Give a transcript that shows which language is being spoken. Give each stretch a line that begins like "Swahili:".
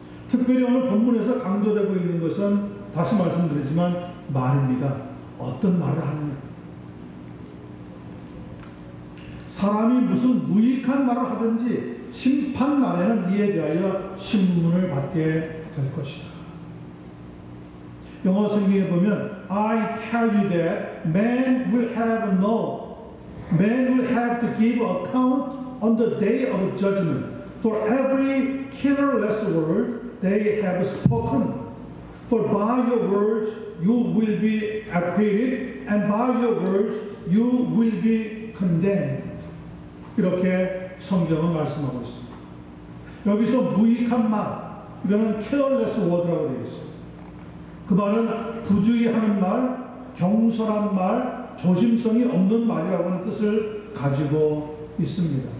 Korean: 특별히 오늘 본문에서 강조되고 있는 것은 다시 말씀드리지만 말입니다. 어떤 말을 하느냐. 사람이 무슨 무익한 말을 하든지 심판날에는 이에 대하여 신문을 받게 될 것이다. 영어 성경에 보면
English: I tell you that man will have to give account on the day of judgment for every careless word they have spoken. For by your words you will be acquitted, and by your words you will be condemned.
Korean: 이렇게 성경은 말씀하고 있습니다. 여기서 무익한 말, 이거는
English: careless word
Korean: 라고 되어 있어요. 그 말은 부주의하는 말, 경솔한 말, 조심성이 없는 말이라고 하는 뜻을 가지고 있습니다.